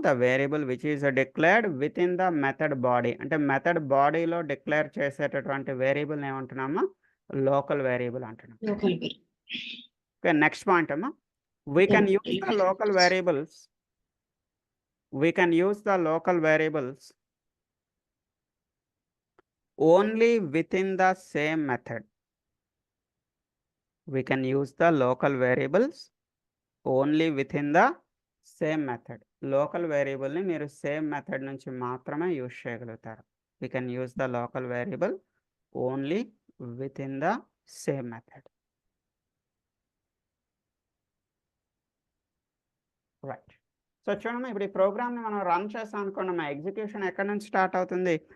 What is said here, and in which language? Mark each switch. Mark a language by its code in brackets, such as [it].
[en] the variable which is declared within the method body, [te] అంటే method బాడీలో declare చేసేటటువంటి variable ఏమంటున్నామా? Local variable అంటున్నాం. [en] Local variable. Okay, next point అమ్మా, we can use the local variables, we can use the local variables only within the same method. We can use the local variables only within the same method. [te] Local వేరియబుల్ని మీరు same method నుంచి మాత్రమే use చేయగలుగుతారు. [en] We can use the local variable only within the same method. [te] Right. So చూడమ్మా, ఇప్పుడు ఈ ప్రోగ్రామ్ని మనం రన్ చేస్తాం అనుకోండి, మా ఎగ్జిక్యూషన్ ఎక్కడి నుంచి స్టార్ట్ అవుతుంది?